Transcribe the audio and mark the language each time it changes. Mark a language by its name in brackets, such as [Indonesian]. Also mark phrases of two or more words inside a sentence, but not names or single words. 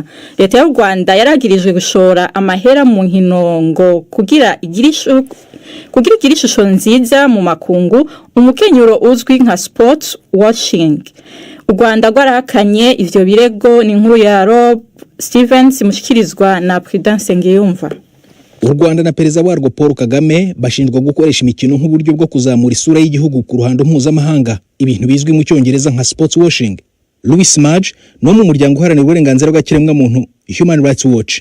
[Rundi] Leta y'u Rwanda yaragirijwe gushora amahera mu nkinongo kugira igirishusho nziza mu makungu, umukenyuro uzwi nka [English] sport washing. [Rundi] U Rwanda rwarahakanye ivyo birego. Ni inkuru ya Rob Stevens mushikirizwa na Prudence Ngiyumva. [Kinyarwanda] U Rwanda na perezida warwo Paul Kagame bashinjwa gukoresha imikino nk'uburyo bwo kuzamura isura y'igihugu ku ruhando mpuzamahanga, ibintu bizwi mu cyongereza nka [English] sport washing. [Kinyarwanda] Louis Maj no mu muryango uharanira uburenganzira bw'ikiremwa muntu Human Rights Watch.